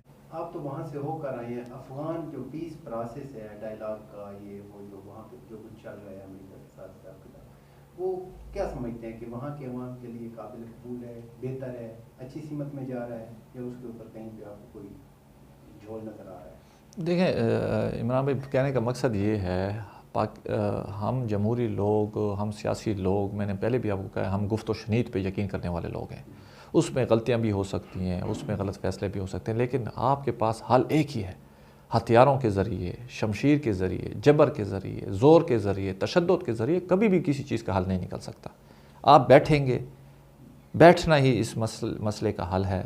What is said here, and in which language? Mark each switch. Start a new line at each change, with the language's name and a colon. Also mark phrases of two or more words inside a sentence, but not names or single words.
Urdu: آپ تو وہاں سے ہو کر آئے ہیں, افغان جو
English: peace process
Urdu: ہے ڈائلاگ کا, یہ وہ جو وہاں پہ جو کچھ چل رہا ہے امریکہ کے ساتھ وہ کیا سمجھتے ہیں کہ وہاں کے عوام کے لیے قابل قبول ہے, بہتر ہے, اچھی سمت میں جا رہا ہے, یا اس کے اوپر کہیں پہ آپ کو کوئی جھول نظر آ رہا ہے؟ دیکھیں عمران بھائی, کہنے کا مقصد یہ ہے, ہم جمہوری لوگ, ہم سیاسی لوگ, میں نے پہلے بھی آپ کو کہا, ہم گفت و شنید پہ یقین کرنے والے لوگ ہیں. اس میں غلطیاں بھی ہو سکتی ہیں, اس میں غلط فیصلے بھی ہو سکتے ہیں, لیکن آپ کے پاس حل ایک ہی ہے, ہتھیاروں کے ذریعے, شمشیر کے ذریعے, جبر کے ذریعے, زور کے ذریعے, تشدد کے ذریعے کبھی بھی کسی چیز کا حل نہیں نکل سکتا. آپ بیٹھیں گے, بیٹھنا ہی اس مسئلے کا حل ہے.